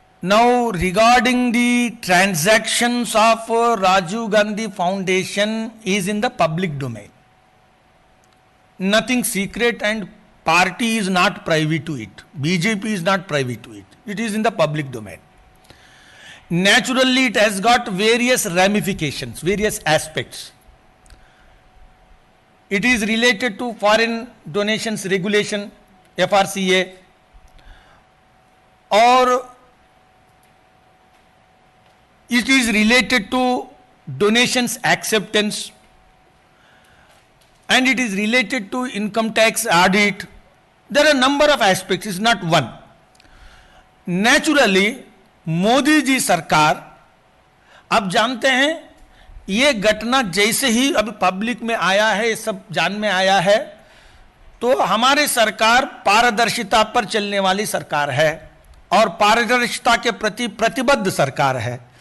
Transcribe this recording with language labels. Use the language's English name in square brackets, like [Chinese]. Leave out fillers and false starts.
[English] Now regarding the transactions of Rajiv Gandhi foundation is in the public domain. Nothing secret, and party is not privy to it. BJP is not privy to it. It is in the public domain. Naturally, it has got various ramifications, various aspects. It is related to foreign donations regulation, FRCA, or it is related to donations acceptance, and it is related to income tax audit. There are a number of aspects, it's not one. Naturally, [Hindi] Modi ji सरकार, आप जानते हैं ये घटना जैसे ही अभी public में आया है, ये सब जान में आया है, तो हमारे सरकार पारदर्शिता पर चलने वाली सरकार है और पारदर्शिता के प्रति प्रतिबद्ध सरकार है.